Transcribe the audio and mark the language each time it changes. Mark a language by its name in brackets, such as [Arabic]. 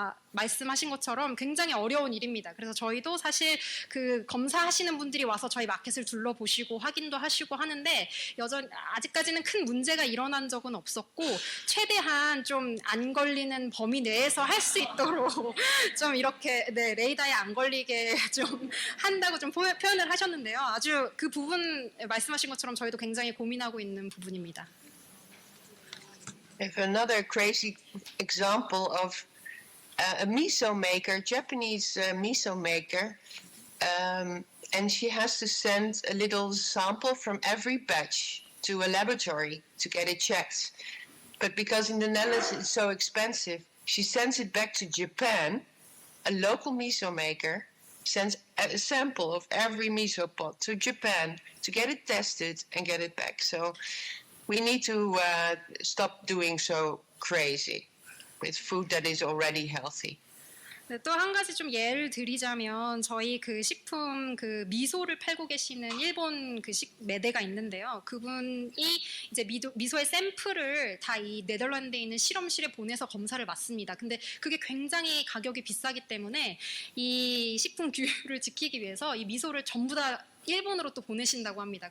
[Korean] 말씀하신 것처럼 굉장히 어려운 일입니다. 그래서 저희도 사실 그 검사하시는 분들이 와서 저희 마켓을 둘러보시고 확인도 하시고 하는데 여전히 아직까지는 큰 문제가 일어난 적은 없었고 최대한 좀 안 걸리는 범위 내에서 할 수 있도록 좀 이렇게 레이더에 안 걸리게 좀 한다고 좀 표현을 하셨는데요. 아주 그 부분 말씀하신 것처럼 저희도 굉장히 고민하고 있는 부분입니다. [English] If another crazy example of a miso maker, Japanese miso maker, and she has to send a little sample from every batch to a laboratory to get it checked. But because in the Netherlands it's so expensive, she sends it back to Japan. A local miso maker sends a sample of every miso pot to Japan to get it tested and get it back. So we need to stop doing so crazy with food that is already healthy. [Korean] 네, 또 한 가지 좀 예를 드리자면 저희 그 식품 그 미소를 팔고 계시는 일본 그 매대가 있는데요. 그분이 이제 미소의 샘플을 다 이 네덜란드에 있는 실험실에 보내서 검사를 받습니다. 근데 그게 굉장히 가격이 비싸기 때문에 이 식품 규율을 지키기 위해서 이 미소를 전부 다 일본으로 또 보내신다고 합니다.